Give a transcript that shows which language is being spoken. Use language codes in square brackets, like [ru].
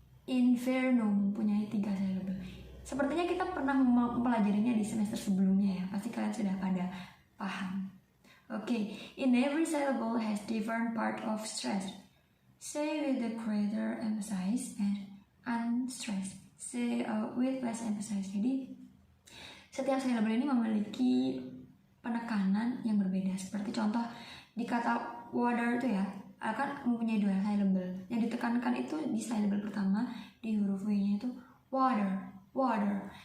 [id] Inferno mempunyai tiga syllable. Sepertinya kita pernah mempelajarinya di semester sebelumnya ya. Pasti kalian sudah pada paham. [en] Okay, in every syllable has different part of stress. Say with the greater emphasis and unstressed. Say with less emphasis. [id] Jadi setiap syllable ini memiliki penekanan yang berbeda. Seperti contoh di kata water itu ya, akan mempunyai dua syllable. Yang ditekankan itu di syllable pertama, di huruf W-nya itu water, water.